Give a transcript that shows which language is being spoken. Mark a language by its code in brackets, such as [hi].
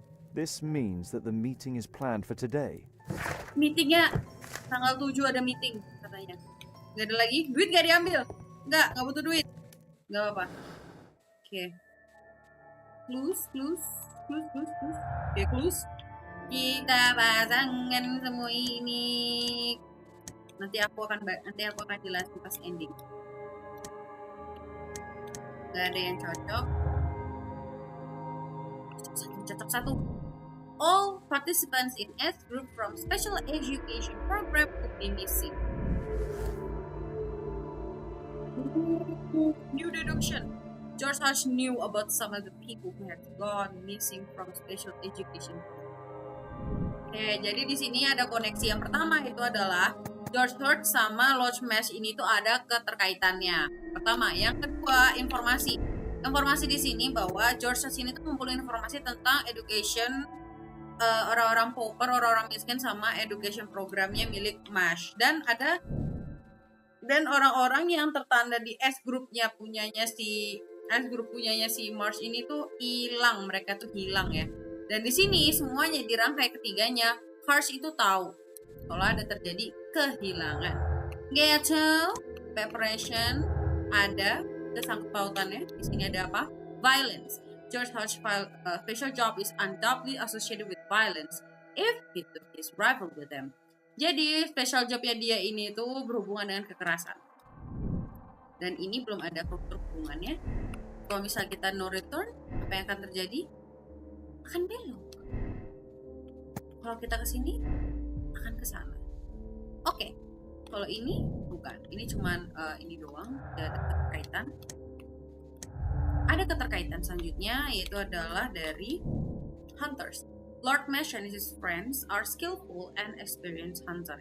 [en] This means that the meeting is planned for today. [id] Meetingnya tanggal 7 ada meeting katanya. Gak ada lagi? Duit gak diambil? Gak butuh duit. Gak apa-apa. Oke. Clues. Oke, clues. Kita pasangkan semua ini. Nanti aku akan jelasin pas ending. Gak ada yang cocok. Cocok satu. [en] All participants in S group from special education program would be missing. New deduction. George Hodge knew about some of the people who had gone missing from special education. [id] Oke, jadi di sini ada koneksi. Yang pertama itu adalah George Hodge sama Lodge Mesh ini tuh ada keterkaitannya. Pertama, yang kedua informasi. Informasi di sini bahwa George Hodge ini tuh ngumpulin informasi tentang education orang-orang pauper, orang-orang miskin sama education programnya milik Mesh. Dan orang-orang yang tertanda di S grupnya punyanya si Marsh ini tuh hilang, mereka tuh hilang ya. Dan di sini semuanya dirangkai ketiganya. Harsh itu tahu kalau ada terjadi kehilangan. Gitu, preparation ada kesangkut pautannya. Di sini ada apa? [en] Violence. George Hodge's special job is undoubtedly associated with violence. if he took his rifle with him. [id] Jadi special jobnya dia ini tuh berhubungan dengan kekerasan. Dan ini belum ada faktor hubungannya. Kalau misal kita no return, apa yang akan terjadi? Akan belok. Kalau kita ke sini, akan ke sana. Oke. Kalau ini bukan. Ini cuman ini doang, tidak ada keterkaitan. Ada keterkaitan selanjutnya, yaitu adalah dari hunters. [en] Lord Mash and his friends are skillful and experienced hunter.